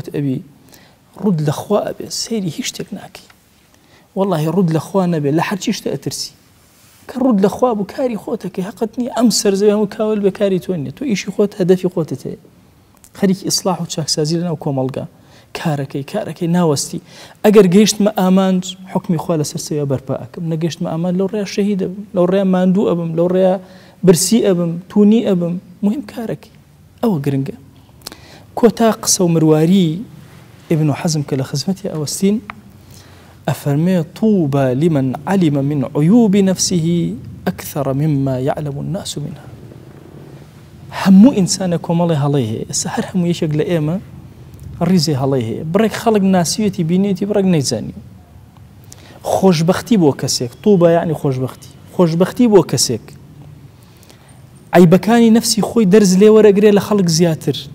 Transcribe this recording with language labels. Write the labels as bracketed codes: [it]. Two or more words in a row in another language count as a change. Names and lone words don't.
[ckb] ئەبی ڕوود لەخوا ئەبێ سەیری هیچ شتێک ناکەی والله ڕوود لەخوا نەبێ لە هەرچی شتە ئەترسی کە ڕوود لەخوا بوو کاری خۆتەکەی حەقت نییە ئەم سەرزەوی هەموو کاول بە کاری تۆ نییە تۆ ئیشی خۆت هەدەفی خۆتت هەیە خەریکی ئیسلاح و چاکسازی لەناو کۆمەڵگا کارەکەی ناوەستی ئەگەر گەیشتمە ئامانج حکمی خوا لەسەر سەویە بەرپا ئەکەم نەگەیشتمە ئامان لەو ڕێیا شەهید ئەبم لەو ڕێیا ماندوو ئەبم لەو ڕێیا برسی ئەبم تونی ئەبم مهم کارەکەی ئەوە گرنگە. کۆتا قسە و مرواری ابن حزم کە لە خزمەتی ئەوەستین ئەفەرمێ [ar] طوبى لمن علم من عيوب نفسه أكثر مما يعلم الناس منها. [ckb] هەموو ئینسانە کۆمەڵی هەڵەی هەیە ئێستا هەر هەموو یەکێک لە ئێمە ڕیزی هەڵەی هەیە بڕێک خەڵک ناسیوێتی بینێتی بڕێک نەیزانی خۆشبەختی بۆ کەسێک طوبى یعنی خۆشبەختی بۆ کەسێک عیبەکانی نەفسی خۆی دەرز لێ وەرەگرێ لە خەڵک زیاتر.